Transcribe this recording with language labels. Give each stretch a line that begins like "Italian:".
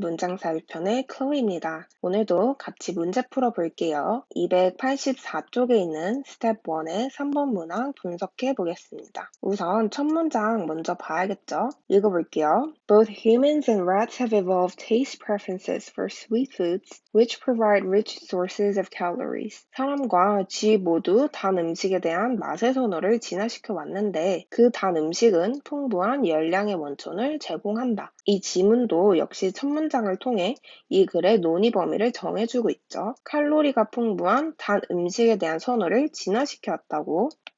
Korean: 문장 사육편의 클로이입니다. 오늘도 같이 문제 풀어볼게요. 284쪽에 있는 스텝 1의 3번 문항 분석해 보겠습니다. 우선 첫 문장 먼저 봐야겠죠? 읽어볼게요.
English: Both humans and rats have evolved taste preferences for sweet foods, which provide rich sources of calories.
Korean: 사람과 쥐 모두 단 음식에 대한 맛의 선호를 진화시켜 왔는데 그 단 음식은 풍부한 열량의 원천을 제공한다. 이 지문도 역시 첫 문장을 통해 이 글의 논의 범위를 정해주고 있죠. 칼로리가 풍부한 단 음식에 대한 선호를 진화시켜 왔다고.